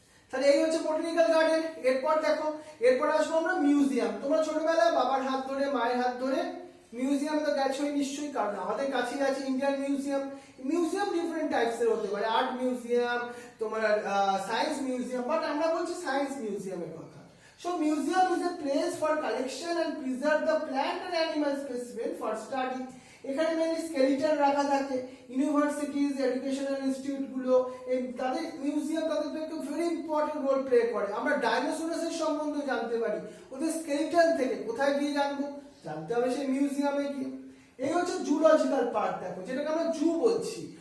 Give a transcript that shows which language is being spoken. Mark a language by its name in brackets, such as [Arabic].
[Bangla] তাহলে এই হচ্ছে বোটানিক্যাল গার্ডেন। এরপর দেখো, এরপর আসবো আমরা মিউজিয়াম। তোমরা ছোটবেলায় বাবার হাত ধরে মায়ের হাত ধরে মিউজিয়ামে তো গেছোই নিশ্চয়ই, কারণ আমাদের কাছেই আছে ইন্ডিয়ান মিউজিয়াম। মিউজিয়াম ডিফারেন্ট টাইপসের হতে পারে, আর্ট মিউজিয়াম, তোমার সায়েন্স মিউজিয়াম, বাট আমরা বলছি সায়েন্স মিউজিয়ামের কথা। [English] So museum is a place for collection and preserve the plant and animal specimen for study. [Bangla] এখানে মেনলি স্কেলিটন রাখা থাকে। ইউনিভার্সিটিজ, এডুকেশনাল ইনস্টিটিউট গুলো তাদের মিউজিয়াম তাদের একটা ভেরি ইম্পর্টেন্ট রোল প্লে করে। আমরা ডাইনোসরসের সম্বন্ধে জানতে পারি ওদের স্কেলিটন থেকে। কোথায় গিয়ে জানবো? জানতে হবে সেই মিউজিয়ামে গিয়ে। এই হচ্ছে জুলজিক্যাল পার্ট, দেখো যেটাকে আমরা জু বলছি।